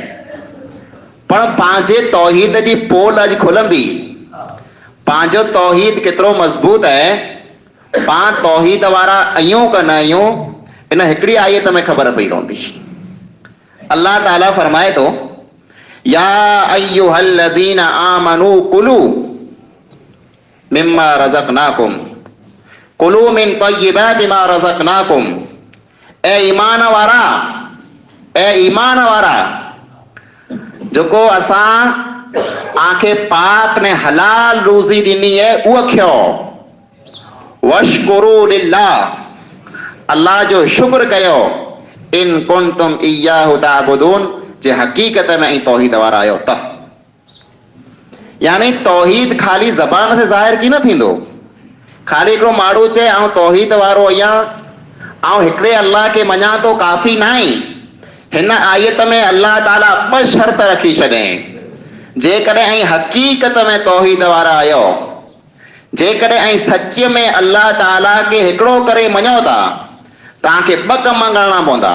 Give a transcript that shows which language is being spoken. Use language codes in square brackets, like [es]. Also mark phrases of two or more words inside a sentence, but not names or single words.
[sd] पण पंहिंजे तौहीद जी पोल अॼु खुलंदी। पंहिंजो तौहीद केतिरो मज़बूत आहे, पाण तौहीद वारा आहियूं की न आहियूं, इन हिकिड़ी आयत में ख़बर पई रहंदी। अल्लाह ताला फरमाए थो [ar] يا أيها الذين آمنوا كلوا مما رزقناكم كلوا من طيبات ما رزقناكم. [sd] ए ईमान वारा, ए ईमान वारा जेको असां आंखे पाक ने हलाल रोज़ी ॾिनी है उहा खयो। [ar] واشكروا لله, [sd] अल्लाह जो शुक्र कयो। [ar] إن كنتم إياه تعبدون, [sd] जे हकीकत में ऐं तौहीद वारा आहियो त। यानी तौहीद खाली ज़बान से ज़ाहिर की न थींदो। खाली हिकिड़ो माण्हू चए आउं तौहीद वारो आहियां, आउं हिकिड़े अल्लाह खे मञा थो, काफ़ी न आहे। हिन आयत में अल्लाह ताला ॿ शर्त रखी छॾियईं। जेकॾहिं ऐं हकीकत में तौहीद वारा आहियो, जेकॾहिं ऐं सच में अल्लाह ताला खे हिकिड़ो करे मञो था, तव्हांखे ॿ कम करणा पवंदा।